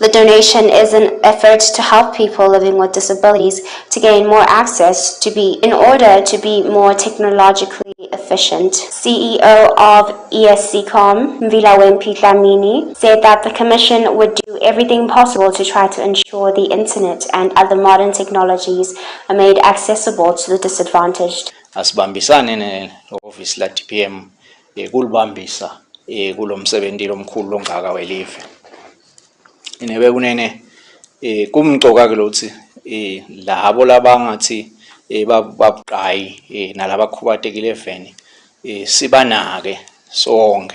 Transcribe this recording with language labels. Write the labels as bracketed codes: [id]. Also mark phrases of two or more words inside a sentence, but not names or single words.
[en] The donation is an effort to help people living with disabilities to gain more access in order to be more technologically efficient. CEO of ESCOM, Mvilawempi Dlamini, said that the Commission would do everything possible to try to ensure the internet and other modern technologies are made accessible to the disadvantaged. [ss] Asibambisane ne-office la DPM kulibambisa kulomsebenzi lomkhulu longaka welive. Inebe kunene kumcoka ke lokuthi labo labangathi babuqhayi nalabakhubatekile eveni sibanake sonke.